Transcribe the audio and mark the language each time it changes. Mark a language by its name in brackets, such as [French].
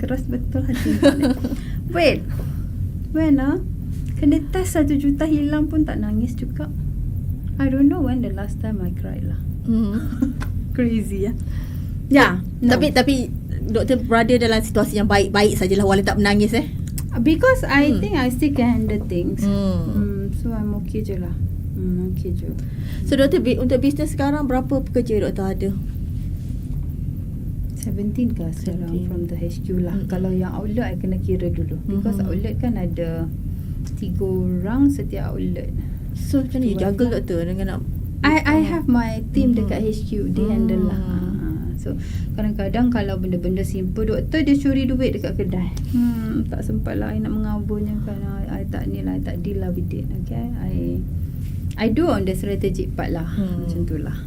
[Malay] Keras betul hati ni. [English] Wait, when [Malay] kena test 1 juta hilang pun tak nangis juga. [English] I don't know when the last time I cried lah. Crazy ya. Yeah, no. [Malay] Tapi doktor berada dalam situasi yang baik-baik sajalah walaupun tak menangis [English] because I think I still can handle things. So I'm okay je lah. Okay je. [Malay] So doktor, untuk bisnes sekarang berapa pekerja doktor ada? 17 ke sekarang [English] from the HQ [Malay] lah. Kalau yang outlet I kena kira dulu, [English] because [Malay] outlet kan ada 3 orang setiap outlet. So macam ni juggle doktor dengan nak [English] I have my team dekat HQ, they handle lah. [Malay] So kadang-kadang kalau benda-benda simple, doktor dia curi duit dekat kedai. Tak sempat lah I nak mengaburnya kan. I tak ni lah, I tak deal lah with it. [English] Okay, I do on the strategic part lah. [Malay] Macam tu lah.